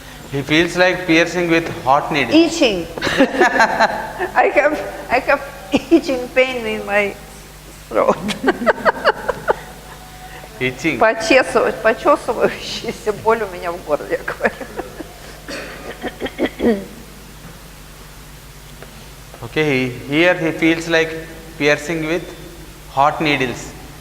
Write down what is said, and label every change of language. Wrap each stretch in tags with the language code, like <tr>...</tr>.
<en>He feels like piercing with hot needle. Itching. I have itching pain in my throat. Itching.</en> <ru>Почесывающаяся боль у меня в горле, я говорю.</ru> <en>Okay, here he feels like piercing with hot needles.</en>